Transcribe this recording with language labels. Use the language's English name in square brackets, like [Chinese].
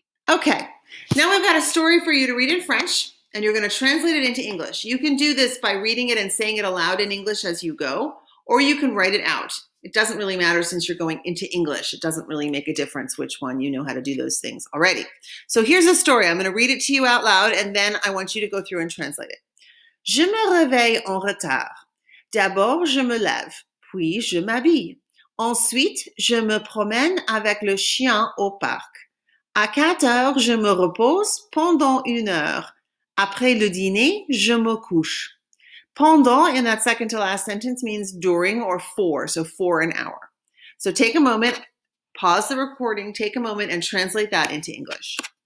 [English] Okay, now I've got a story for you to read in French, and you're going to translate it into English. You can do this by reading it and saying it aloud in English as you go, or you can write it out. It doesn't really matter since you're going into English. It doesn't really make a difference which one. You know how to do those things already. So here's a story. I'm going to read it to you out loud, and then I want you to go through and translate it. [French] Je me réveille en retard. D'abord, je me lève, puis je m'habille. Ensuite, je me promène avec le chien au parc. À 4 heures, je me repose pendant 1 heure. Après le dîner, je me couche. [English] Pendant in that second to last sentence means during or for, so for an hour. So take a moment, pause the recording, take a moment, and translate that into English.